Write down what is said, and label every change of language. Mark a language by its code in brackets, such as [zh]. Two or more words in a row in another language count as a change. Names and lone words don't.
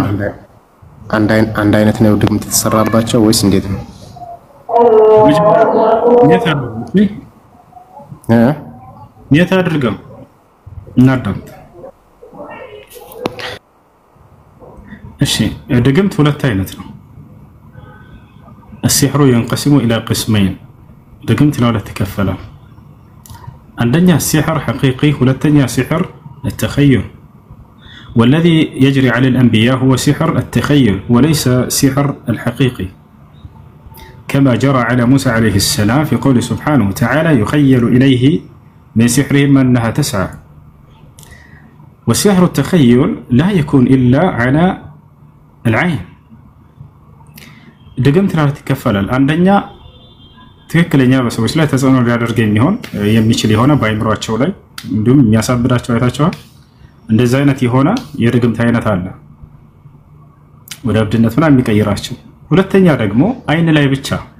[am] አንድ አይነት ነው ድግምት የተሰራባቸው ወይስ እንዴት ነው? የት አድርገው እናዳምጥ። እሺ ድግምት ሁለት አይነት ነው። [ar] السحر ينقسم إلى قسمين. [am] ድግምት ለሁለት ይከፈላል። አንደኛ [ar] السحر حقيقي [am] ሁለተኛ [ar] سحر التخيل. والذي يجري على الأنبياء هو سحر التخيل وليس سحر الحقيقي كما جرى على موسى عليه السلام في قوله سبحانه وتعالى يخيل إليه من سحرهم أنها تسعى. والسحر التخيل لا يكون إلا على العين. [am] ድግምት ለሁለት ይከፈላል። አንደኛ ትክክለኛ በሰዎች ላይ ተጽዕኖ ሊያደርግ የሚችል የሆነ በአይምሯቸው ላይ እንዲሁም የሚያሳብዳቸው አይታቸዋል። እንደዚህ አይነት የሆነ የድግምት አይነት አለ ወደ እብድነት ምናምን የሚቀይራቸው። ሁለተኛ ደግሞ አይን ላይ ብቻ